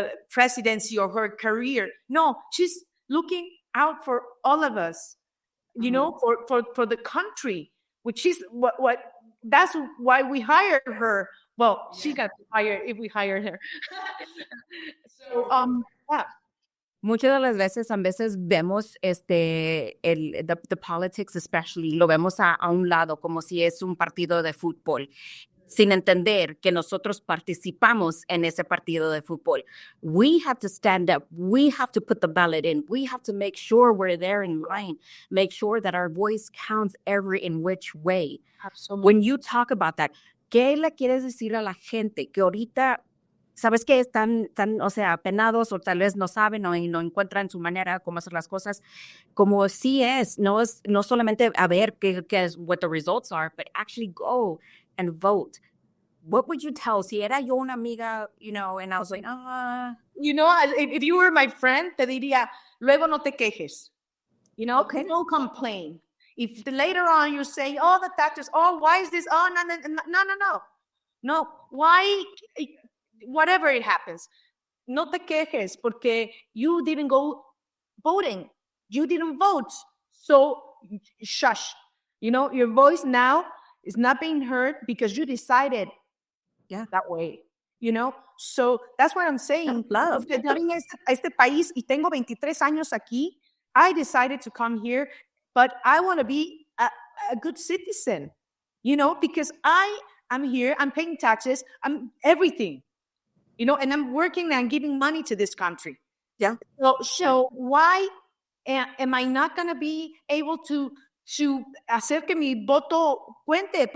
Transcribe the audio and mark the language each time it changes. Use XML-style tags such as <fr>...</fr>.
<en>presidency or her career. No, she's looking out for all of us, you know, for the country, which is what that's why we hired her. Well, she got hired if we hired her. So, yeah.</en> <es>Muchas de las veces, vemos the politics especially, lo vemos a un lado como si es un partido de fútbol, sin entender que nosotros participamos en ese partido de fútbol.</es> <en>We have to stand up. We have to put the ballot in. We have to make sure we're there in line, make sure that our voice counts every in which way. Absolutely.</en> <es>When you talk about that, ¿qué le quieres decir a la gente que ahorita sabes que están, o sea, apenados o tal vez no saben o no encuentran su manera cómo hacer las cosas, como sí no solamente a ver what the results are, but actually go and vote.</es> <en>What would you tell? Si era yo una amiga, you know, and I was like, You know, if you were my friend, te diría, luego no te quejes. You know, Okay. don't complain. If later on you say, oh, the taxes, oh, why is this? Oh, no. No, why? Whatever it happens, no te quejes porque you didn't go voting. You didn't vote. So shush. You know, your voice now is not being heard because you decided that way. You know, so that's what I'm saying. Love.</en> <es>Yo vine a este país y tengo 23 años aquí.</es> <en>I decided to come here, but I want to be a good citizen, you know, because I'm here, I'm paying taxes, I'm everything. You know, and I'm working and giving money to this country. Yeah. So why am I not going to be able to hacer que mi voto cuente?</en>